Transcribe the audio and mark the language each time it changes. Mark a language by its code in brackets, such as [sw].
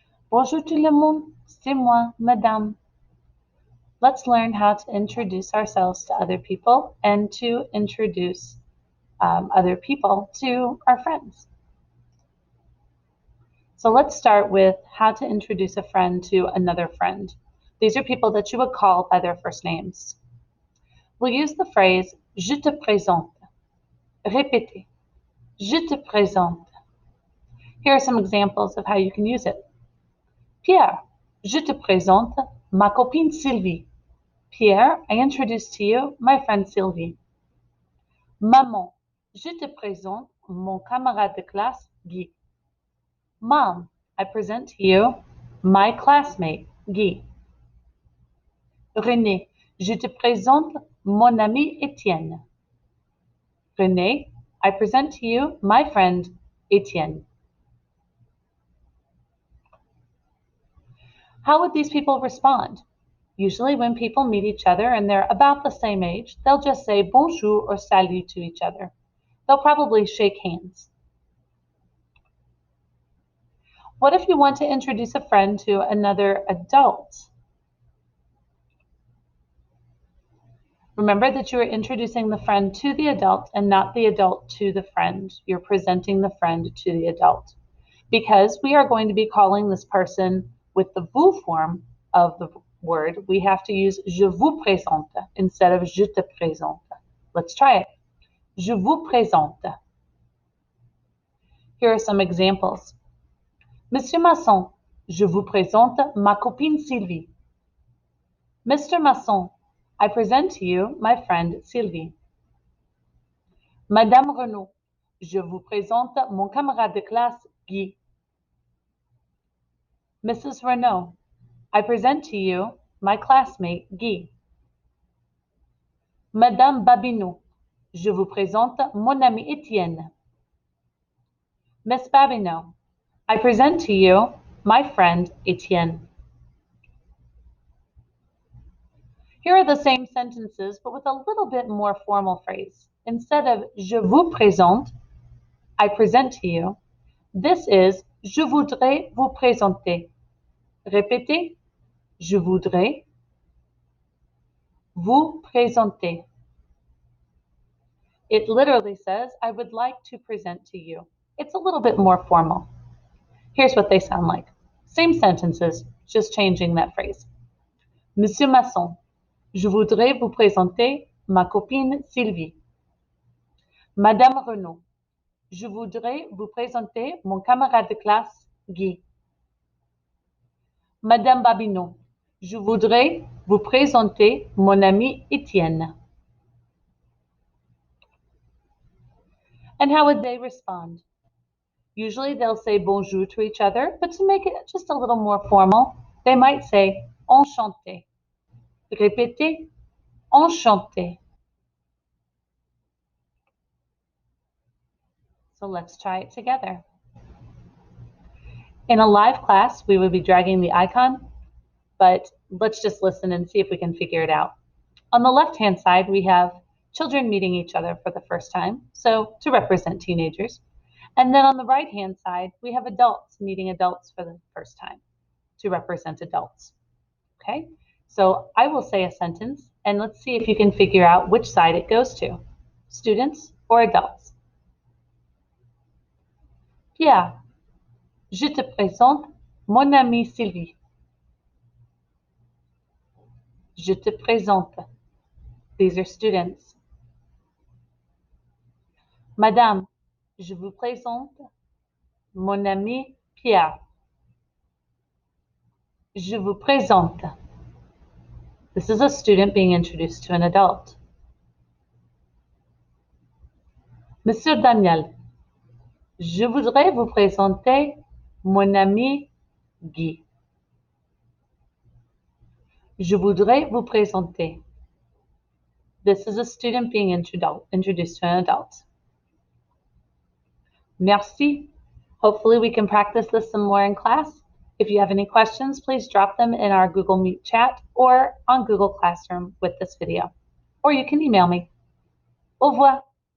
[fr] Bonjour tout le monde, c'est moi, madame. [en] Let's learn how to introduce ourselves to other people and to introduce other people to our friends. So let's start with how to introduce a friend to another friend. These are people that you would call by their first names. We'll use the phrase [fr] je te présente. Répétez. Je te présente. [en] Here are some examples of how you can use it. [fr] Pierre, je te présente ma copine Sylvie. [en] Pierre, I introduce to you my friend Sylvie. [fr] Maman, je te présente mon camarade de classe Guy. [en] Mom, I present to you my classmate Guy. [fr] René, je te présente mon ami Étienne. [en] René, I present to you my friend Étienne. How would these people respond? Usually when people meet each other and they're about the same age, they'll just say bonjour or salut to each other. They'll probably shake hands. What if you want to introduce a friend to another adult? Remember that you are introducing the friend to the adult and not the adult to the friend. You're presenting the friend to the adult. Because we are going to be calling this person with the vous form of the word, we have to use [fr] je vous présente [en] instead of [fr] je te présente. [en] Let's try it. [fr] Je vous présente. [en] Here are some examples. [fr] Monsieur Masson, je vous présente ma copine Sylvie. [en] Mr. Masson, I present to you my friend Sylvie. [fr] Madame Renaud, je vous présente mon camarade de classe Guy. [en] Mrs. Renaud, I present to you my classmate Guy. [fr] Madame Babineau, je vous présente mon ami Étienne. [en] Miss Babineau, I present to you my friend Étienne. Here are the same sentences, but with a little bit more formal phrase. Instead of [fr] je vous présente, [en] I present to you, this is [fr] je voudrais vous présenter. Répétez, je voudrais vous présenter. [en] It literally says, I would like to present to you. It's a little bit more formal. Here's what they sound like. Same sentences, just changing that phrase. [fr] Monsieur Masson, je voudrais vous présenter ma copine Sylvie. Madame Renaud, je voudrais vous présenter mon camarade de classe Guy. Madame Babineau, je voudrais vous présenter mon ami Étienne. [en] And how would they respond? Usually they'll say bonjour to each other, but to make it just a little more formal, they might say enchanté. [fr] Répétez, enchanté. [en] So let's try it together. In a live class, we would be dragging the icon, but let's just listen and see if we can figure it out. On the left-hand side, we have children meeting each other for the first time, so to represent teenagers. And then on the right-hand side, we have adults meeting adults for the first time to represent adults. Okay, so I will say a sentence, and let's see if you can figure out which side it goes to, students or adults. [fr] Pierre, je te présente mon amie Sylvie. Je te présente. [en] These are students. [fr] Madame, je vous présente mon ami Pierre. Je vous présente. [en] This is a student being introduced to an adult. [fr] Monsieur Daniel, je voudrais vous présenter mon ami Guy. Je voudrais vous présenter. [en] This is a student being introduced to an adult. Merci. Hopefully we can practice this some more in class. If you have any questions, please drop them in our Google Meet chat or on Google Classroom with this video. Or you can email me. [fr] Au revoir.